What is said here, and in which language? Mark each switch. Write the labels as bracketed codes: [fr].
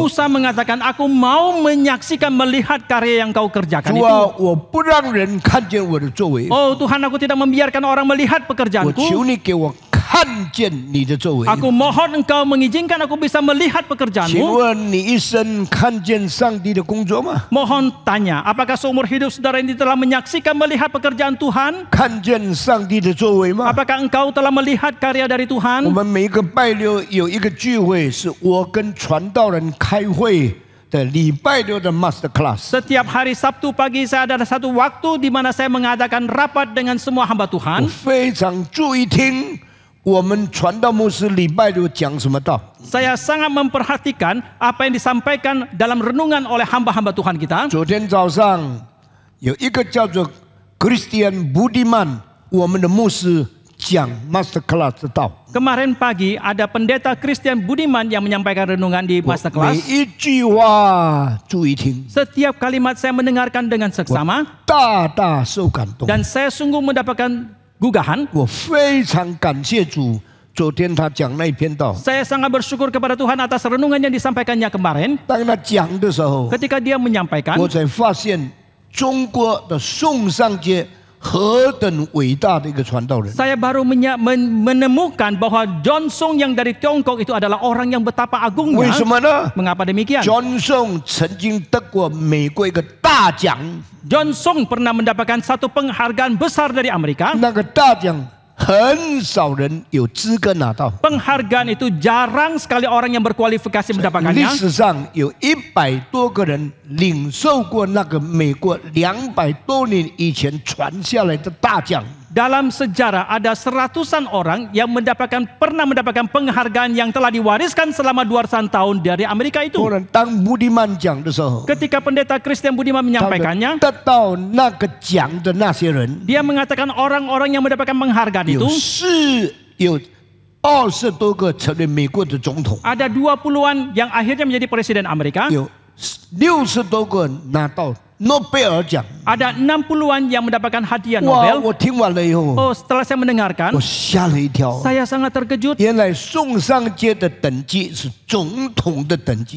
[id] Musa mengatakan, aku mau menyaksikan melihat karya yang kau kerjakan [zh] 主 [id] itu. [zh] 啊，我不让人看见我的作为， [id] Oh Tuhan, aku tidak membiarkan orang melihat [zh] 我 [id] pekerjaanku. [zh] 求你给我看见你的作为。 [id] Aku mohon engkau mengizinkan aku bisa melihat [zh] 请 [id] pekerjaanmu. [zh] 问你一生看见上帝的工作吗？ [id] Mohon tanya, apakah seumur hidup saudara ini telah menyaksikan melihat pekerjaan Tuhan? [zh] 看见上帝的作为吗？ [id] Apakah engkau telah melihat karya dari [zh] 我 [id] Tuhan? [zh] 们每一个拜六有一个聚会，是我跟传道人开会的礼拜六的 Master Class。 [id] Setiap hari Sabtu pagi saya ada satu waktu di mana saya mengadakan rapat dengan semua hamba [zh] 我 [id] Tuhan. [zh] 非常注意听我们传道牧师礼拜六讲什么道。 [id] Saya sangat memperhatikan apa yang disampaikan dalam renungan oleh hamba-hamba Tuhan kita. [zh] 昨天早上有一个叫做 Christian Budiman， 我们的牧师讲 Master Class 的道。 [id] Kemarin pagi ada pendeta Christian Budiman yang menyampaikan renungan di [zh] 每 [id] Masterclass. [zh] 一句话注意听， [id] Setiap kalimat saya mendengarkan dengan seksama [zh] 大大受感动。 [id] dan saya sungguh mendapatkan gugahan. [zh] 我非常感谢主，昨天他讲那一篇道， [id] Saya sangat bersyukur kepada Tuhan atas renungan yang disampaikannya kemarin. [zh] 当他讲的时候， [id] Ketika dia menyampaikan, [zh] 我才发现中国的宋尚节何等伟大的一个传道人。 [id] saya baru menemukan bahwa John Song yang dari Tiongkok itu adalah orang yang betapa [zh] 为 [id] agungnya. [zh] 什么呢 [id] Mengapa demikian? [zh] ？John Song 曾经得过美国一个大奖， [id] John Song pernah mendapatkan satu penghargaan besar dari Amerika. [zh] 那个大奖很少人有资格拿到。 [id] Penghargaan itu jarang sekali orang yang berkualifikasi [zh] 历 [id] mendapatkannya. [zh] 史上有100多个人领受过那个美国200多年以前传下来的大奖。 [id] Dalam sejarah ada seratusan orang yang pernah mendapatkan penghargaan yang telah diwariskan selama 200 tahun dari Amerika itu. [zh] 当然，当布迪曼讲的时候， [id] Ketika pendeta Christian Budiman [zh] 他们 [id] menyampaikannya, [zh] 得到那个奖的那些人， [id] dia mengatakan orang-orang yang mendapatkan penghargaan itu [zh] 有20多个成为美国的总统， [id] ada 20-an yang akhirnya menjadi presiden Amerika. [zh] 有60多个拿到诺贝尔奖。 [id] Ada 60-an yang mendapatkan hadiah [zh] 哇！ [id] Nobel. [zh] 我听完了以后， [id] Oh, setelah saya mendengarkan, [zh] 我吓了一跳。 [id] saya sangat terkejut. [zh] 原来宋尚节的等级是总统的等级，